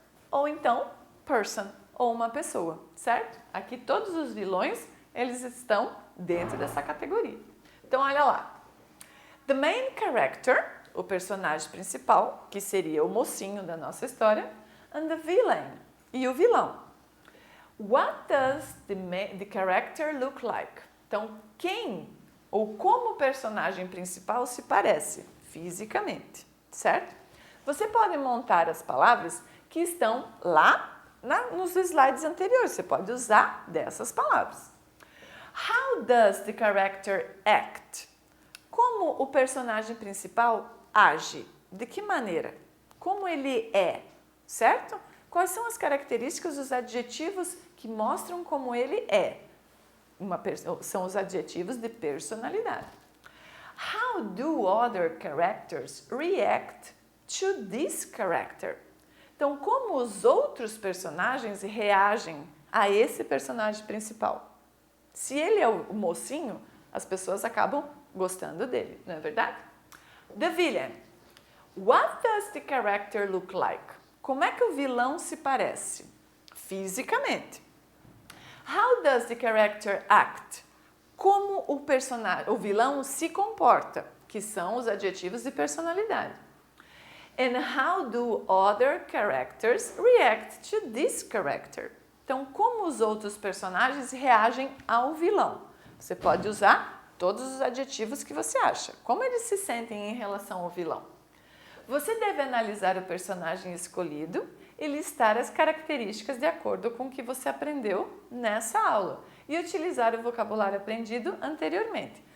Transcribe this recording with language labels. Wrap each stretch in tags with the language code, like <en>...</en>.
<pt>ou então person, ou uma pessoa, certo? Aqui todos os vilões, eles estão dentro dessa categoria. Então, olha lá.</pt> <en>The main character,</en> <pt>o personagem principal, que seria o mocinho da nossa história,</pt> <en>and the villain,</en> <pt>e o vilão.</pt> <en>What does the character look like?</en> <pt>Então, quem ou como o personagem principal se parece fisicamente, certo? Você pode montar as palavras que estão lá nos slides anteriores. Você pode usar dessas palavras.</pt> <en>How does the character act?</en> <pt>Como o personagem principal age? De que maneira? Como ele é, certo? Quais são as características, os adjetivos que mostram como ele é? São os adjetivos de personalidade.</pt> <en>How do other characters react to this character?</en> <pt>Então, como os outros personagens reagem a esse personagem principal? Se ele é o mocinho, as pessoas acabam gostando dele, não é verdade?</pt> <en>The villain. What does the character look like?</en> <pt>Como é que o vilão se parece? Fisicamente.</pt> <en>How does the character act?</en> <pt>Como o vilão se comporta, que são os adjetivos de personalidade.</pt> <en>And how do other characters react to this character?</en> <pt>Então, como os outros personagens reagem ao vilão? Você pode usar todos os adjetivos que você acha. Como eles se sentem em relação ao vilão? Você deve analisar o personagem escolhido e listar as características de acordo com o que você aprendeu nessa aula e utilizar o vocabulário aprendido anteriormente.</pt>